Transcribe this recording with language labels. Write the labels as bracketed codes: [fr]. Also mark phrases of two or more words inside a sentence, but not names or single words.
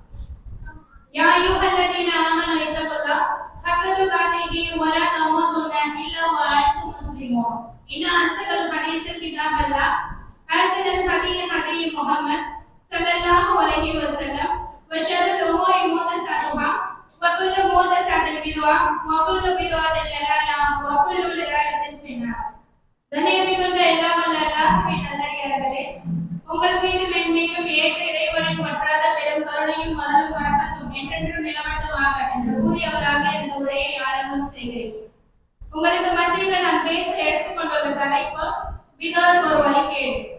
[ar] يا أيها الذين آمنوا اتقوا الله حق تقاته ولا تموتن إلا وأنتم مسلمون. إن أصدق الحديث كتاب الله أحسن الهدي هدي محمد صلى الله عليه وسلم وشر الأمور محدثاتها وكل محدثة بدعة وكل بدعة ضلالة وكل ضلالة في النار. [ta] தன்னியமிகுந்த எல்லாம் வல்ல அல்லாஹ்வின் நல்லடியார்களே, உங்கள் மீது மென்மேலும் ஏக இறைவனின் வற்றாத பெரும் கருணையும் அருளும் வரக்கத்தும் என்றென்றும் நிலவட்டுமாக என்று கூறியவராக இந்த உரையை ஆரம்பம் செய்கிறேன். உங்களுக்கு மத்தியில் நான் பேச எடுத்துக்கொண்டுள்ள தலைப்பு பிதாத் ஒரு வழிகேடு.